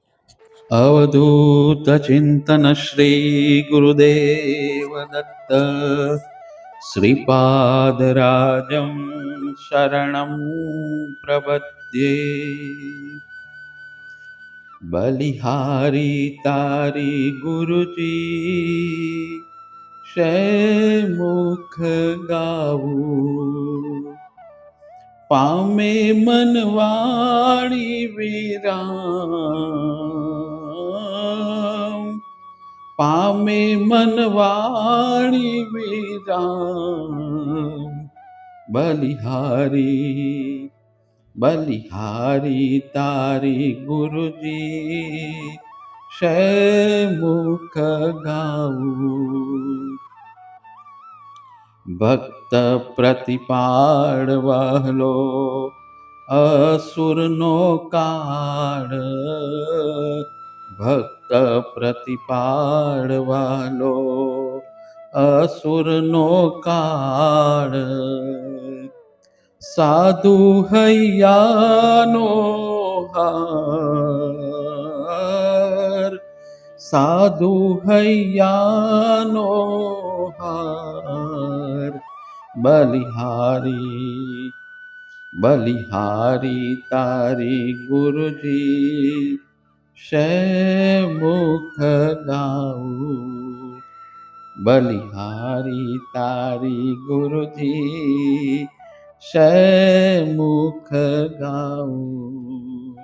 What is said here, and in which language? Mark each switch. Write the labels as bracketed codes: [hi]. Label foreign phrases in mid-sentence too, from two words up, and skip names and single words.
[sa] अवधूत चिंतन श्री गुरुदेव दत्त श्रीपादराजं शरणं प्रपद्ये। [gu] બલિહારી તારી ગુરુજી શૈમુખ ગાઉં, પામે મનવાણી વિરામ, પામે મનવાણી વિરામ। બલિહારી બલિહારી તારી ગુરુજી શૈમુખ ગાઉં, ભક્ત પ્રતિપાળ વહાલો અસુરનો કાળ, ભક્ત પ્રતિપાળ વહાલો અસુરનો કાળ। સાધુ હૈયાનો હાર, સાધુ હૈયાનો હાર। બલિહારી બલિહારી તારી ગુરુજી શૈમુખ ગાઉં, બલિહારી તારી ગુરુજી શૈમુખ ગાઉં।